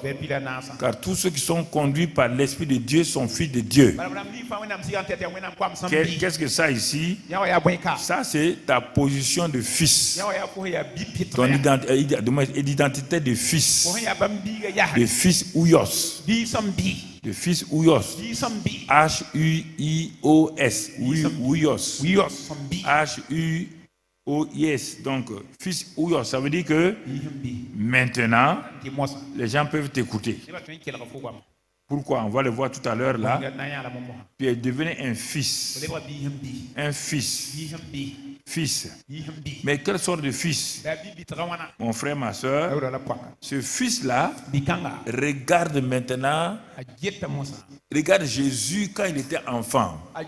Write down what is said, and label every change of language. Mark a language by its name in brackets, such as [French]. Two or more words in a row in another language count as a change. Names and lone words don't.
[French] Car tous ceux qui sont conduits par l'Esprit de Dieu sont fils de Dieu. Qu'est-ce que ça ici? Ça, c'est ta position de fils. Ton identité de fils. De fils Ouyos. De fils Ouyos. H-U-I-O-S. Ouyos. H-U-O-S. Donc, fils Ouyos, ça veut dire que maintenant, les gens peuvent t'écouter. Pourquoi? On va le voir tout à l'heure là. Tu es devenu un fils. Un fils. Fils. Mais quelle sorte de fils? Mon frère, ma soeur, ce fils-là regarde maintenant, regarde Jésus quand il était enfant.